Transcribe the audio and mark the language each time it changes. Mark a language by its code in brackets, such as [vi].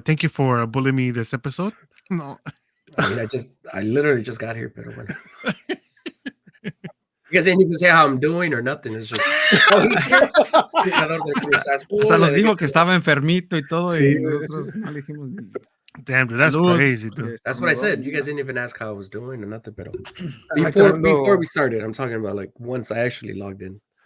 [en] Thank you for bullying me this episode. No. I mean, I literally just got here, [es] pero bueno. [en] You guys didn't even say how I'm doing or nothing. It's just, he's here. [es] Hasta nos dijo que estaba enfermito y todo, sí. Y nosotros no le dijimos ni... [en] Damn, dude, that's crazy, dude. That's what I said. You guys didn't even ask how I was doing or nothing, pero before we started, I'm talking about like once I actually logged in.